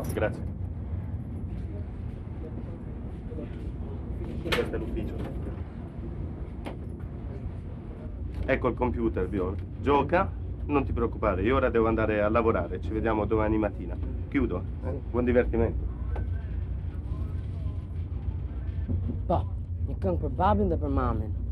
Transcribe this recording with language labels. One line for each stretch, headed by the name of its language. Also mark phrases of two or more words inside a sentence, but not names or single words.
Italian: Grazie. Questo è l'ufficio. Ecco il computer, Bjorn. Gioca, non ti preoccupare, io ora devo andare a lavorare, ci vediamo domani mattina. Chiudo. Buon divertimento.
Albanian: Po, një këngë për babin dhe për mamin.